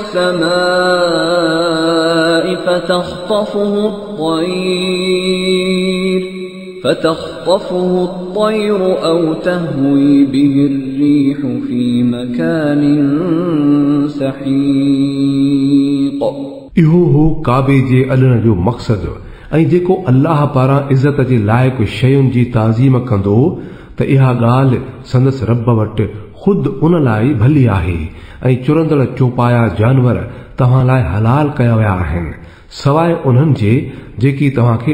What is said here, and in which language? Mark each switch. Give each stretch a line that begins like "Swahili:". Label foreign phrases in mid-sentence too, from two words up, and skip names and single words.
Arabic: السماء فتخطفه الطير أو تهوي به الريح في مكان سحيق
Sindhi: इहो हो काबे जे अॾण जो मक़सद ऐं जेको अल्लाह पारां इज़त जे लाइक़ शयुनि जी ताज़ीम कंदो त इहा ॻाल्हि संदसि रब वटि ख़ुदि उन लाइ भली आहे ऐं चुरंदड़ चौपाया जानवर तव्हां लाइ हलाल कया विया आहिनि सवाइ उन्हनि जे जेकी तव्हांखे